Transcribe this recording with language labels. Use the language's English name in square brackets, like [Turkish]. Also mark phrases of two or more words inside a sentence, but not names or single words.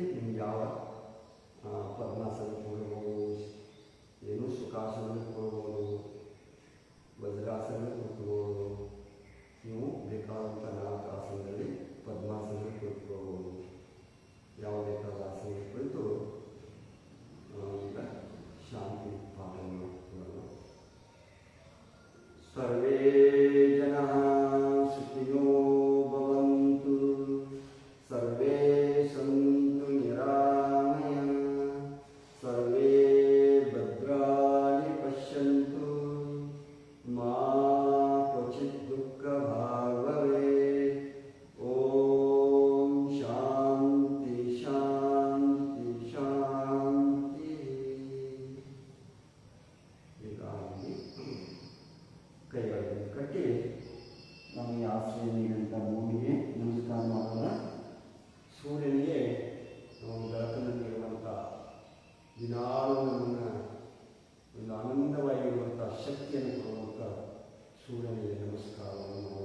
[Kannada] ನಿಮ್ಗೆ ಯಾವ ಪದ್ಮಾಸನ ಕೊಡ್ಬೋದು, ಏನು ಸುಖಾಸನ ಕೊಡ್ಬೋದು, ವಜ್ರಾಸನ ಕೂತ್ಕೋಬೋದು. ನೀವು ಬೇಕಾದಂಥ 4 ಆಸನದಲ್ಲಿ ಪದ್ಮಾಸನ ಕೂತ್ಕೋಬೋದು. ಯಾವ ಬೇಕಾದ ಆಸನ ಕುರಿತು ಈಗ ಶಾಂತಿ ಪಾಠವನ್ನು ಮಾಡೋಣ. [Sanskrit] ಸರ್ವೇ ಜನಃ ಸುಖಿನೋ ಭವಂತು, ಸರ್ವೇ ಸಂತು ನಿರಾಮಯಃ, ಸರ್ವೇ ಭದ್ರಾಣಿ ಪಶ್ಯಂತು, ಮಾ ಕ್ವಚಿತ್ ದುಃಖ ಭಾಗ್ ಭವೇತ್. ಓಂ ಶಾಂತಿ ಶಾಂತಿ ಶಾಂತಿ. [Kannada] ಹೀಗಾಗಿ ಕೈಗಳನ್ನು ಕಟ್ಟಿ ನಮಗೆ ಆಶ್ರಯ ನೀಡಿದಂಥ ಭೂಮಿಗೆ ನಮಸ್ಕಾರ ಮಾಡೋಣ. ಸೂರ್ಯನಿಗೆ ಬೆಳಕನ್ನು ನೀಡುವಂಥ ದಿನಾಲು ನಮ್ಮನ್ನು ಒಂದು ಆನಂದವಾಗಿರುವಂಥ ಶಕ್ತಿಯನ್ನು ಕೊಡುವಂಥ ಸೂರ್ಯನಿಗೆ ನಮಸ್ಕಾರವನ್ನು ಮಾಡೋಣ.